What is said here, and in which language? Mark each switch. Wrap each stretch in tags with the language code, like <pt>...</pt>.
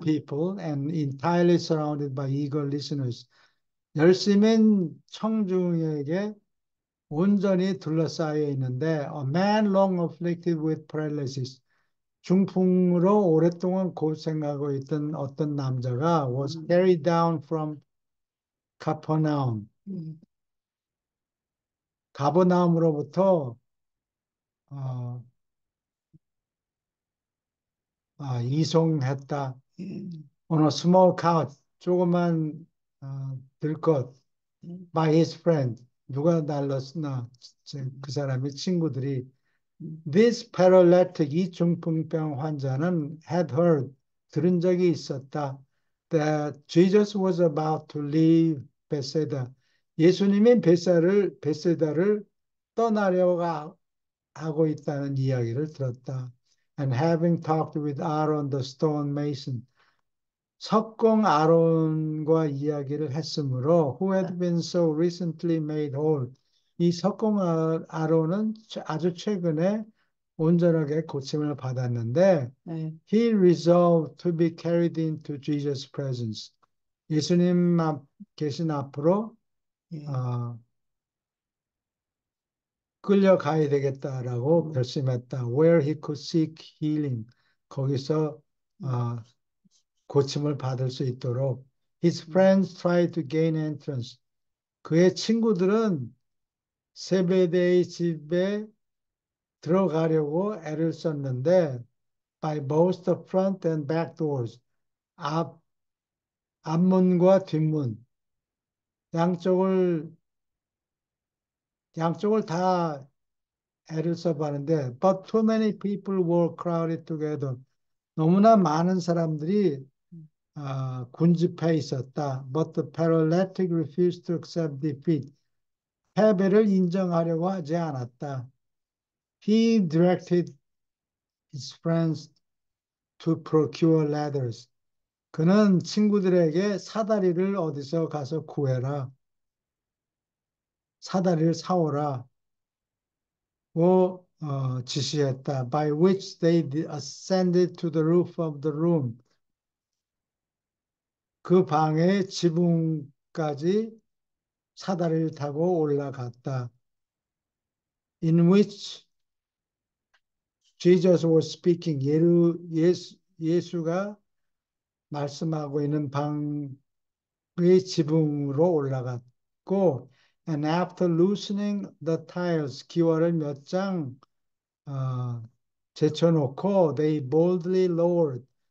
<en>people and entirely surrounded by eager listeners,</en> <ko>열심인 청중에게 온전히 둘러싸여 있는데</ko> <en>a man long afflicted with paralysis,</en> <ko>중풍으로 오랫동안 고생하고 있던 어떤 남자가</ko> <en>was 음, carried down from Capernaum, 음,</en> <ko>가버나움으로부터 어, 이송했다. 음,</ko> <en>On a small couch,</en> <ko>조그만 들것 음,</ko> <en>by his friend.</en> <ko>누가 날랐나? 그 사람의 친구들이 음,</ko> <en>This paralytic,</en> <ko>이 중풍병 환자는</ko> <en>had heard,</en> <ko>들은 적이 있었다.</ko> <en>That Jesus was about to leave Bethsaida.</en> <ko>예수님이 베세다를 떠나려고 하고 있다는 이야기를 들었다.</ko> <en>And having talked with Aaron the stone mason,</en> <ko>석공 아론과 이야기를 했으므로</ko> <en>who had been so recently made whole.</en> <ko>이 석공 아론은 아주 최근에 온전하게 고침을 받았는데 네,</ko> <en>he resolved to be carried into Jesus' presence.</en> <ko>예수님 계신 앞으로 예, 어, 끌려가야 되겠다라고 음, 결심했다.</ko> <en>Where he could seek healing.</en> <ko>거기서 어, 고침을 받을 수 있도록.</ko> <en>His 음, friends tried to gain entrance.</en> <ko>그의 친구들은 세베대의 집에 들어가려고 애를 썼는데</ko> <en>by both the front and back doors.</en> <ko>앞, 앞문과 뒷문 양쪽을 양쪽을 다 애를 써봤는데</ko> <en>but too many people were crowded together.</en> <ko>너무나 많은 사람들이 군집해 있었다.</ko> <en>But the paralytic refused to accept defeat.</en> <ko>패배를 인정하려고 하지 않았다.</ko> <en>He directed his friends to procure ladders.</en> <ko>그는 친구들에게 사다리를 어디서 가서 구해라. 사다리를 사오라. 고 지시했다.</ko> <en>By which they ascended to the roof of the room.</en> <ko>그 방의 지붕까지 사다리를 타고 올라갔다.</ko> <en>In which Jesus was speaking.</en> <ko>예수가 말씀하고 있는 방의 지붕으로 올라갔고,</ko> <en>and after loosening the tiles,</en> <ko>기와를 몇 장 제쳐놓고,</ko> <en>they boldly lowered.</en>